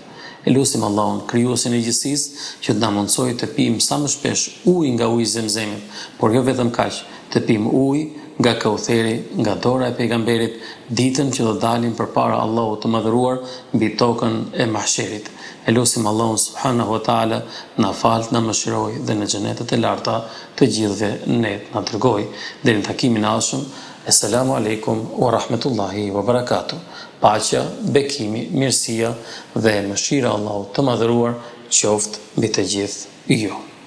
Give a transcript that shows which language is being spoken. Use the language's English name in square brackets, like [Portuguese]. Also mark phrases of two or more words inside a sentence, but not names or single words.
[Albanian] E lutim Allahun, krijuesin e gjithësisë, që të na mundsojë të pijmë sa më shpesh ujë nga uji i Zemzemit, por jo vetëm kaq, të pijmë ujë nga Kautheri, nga dora e pejgamberit, ditën që do dalim përpara Allahut të madhëruar mbi tokën e mahsherit. E lutim Allahun [Arabic] سبحانه وتعالى [Albanian] na fal, na mëshiroj dhe në xhenetet e larta të gjithëve ne na dërgoj deri në takimin e ardhshëm. [Arabic] السلام عليكم ورحمة الله وبركاته. [Albanian] Paqja, bekimi, mirësia dhe mëshira e Allahut të madhëruar qoftë mbi të gjithë ju.